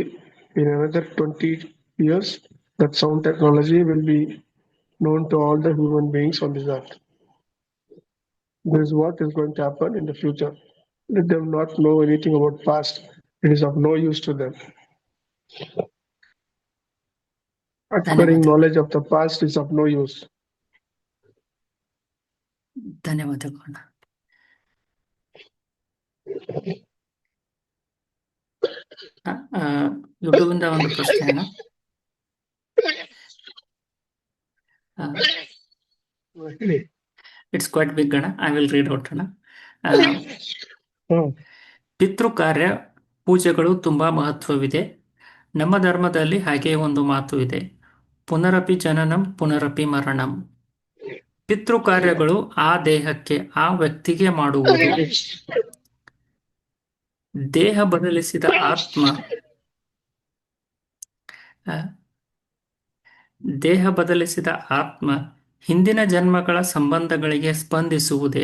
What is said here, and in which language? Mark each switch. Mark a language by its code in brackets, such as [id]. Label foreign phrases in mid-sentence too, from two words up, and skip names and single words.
[en] In another 20 years, that sound technology will be known to all the human beings on this earth. This is what is going to happen in the future. Let them not know anything about past. It is of no use to them. Acquiring knowledge of the past is of no use. [kn] ಧನ್ಯವಾದಗಳು ಅಣ್ಣ. ಯೂಟ್ಯೂಬ್ ಇಂದ ಒಂದು ಪ್ರಶ್ನೆ ಅಣ್ಣ. [en] it's quite big ಅಣ್ಣ. I will read out [kn] ಅಣ್ಣ. ಪಿತೃ ಕಾರ್ಯ ಪೂಜೆಗಳು ತುಂಬಾ ಮಹತ್ವವಿದೆ. ನಮ್ಮ ಧರ್ಮದಲ್ಲಿ ಹಾಗೆಯೇ ಒಂದು ಮಾತು ಇದೆ, [sa] ಪುನರಪಿ ಜನನಂ ಪುನರಪಿ ಮರಣಂ. [kn] ಪಿತೃ ಕಾರ್ಯಗಳು ಆ ದೇಹಕ್ಕೆ, ಆ ವ್ಯಕ್ತಿಗೆ ಮಾಡುವುದು. ದೇಹ ಬದಲಿಸಿದ ಆತ್ಮ ಹಿಂದಿನ ಜನ್ಮಗಳ ಸಂಬಂಧಗಳಿಗೆ ಸ್ಪಂದಿಸುವುದೇ?